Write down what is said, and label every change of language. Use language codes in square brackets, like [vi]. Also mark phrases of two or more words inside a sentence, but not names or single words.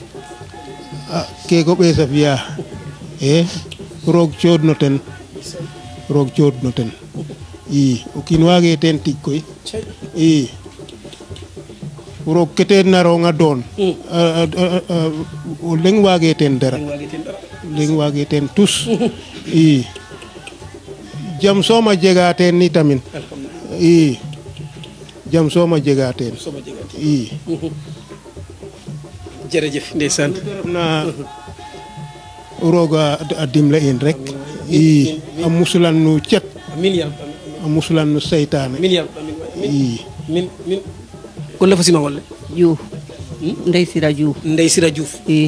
[srr] keke ɓees a fi'a e roog coodno ten i o kiin waage teen tig koy i roog ke teen naroonga doon o leŋ waage teen dara leŋ waage teen tus i jam soom a jega teen ni tamin i jam soom a jega teen i [wo] jërëjëf ndeysaan [srr] na roga a dimle in rek i a musulan nu cet a musulan nu seytaane i min gon le fo simangol le Diouf Ndey Sira Diouf Ndey Sira Diouf i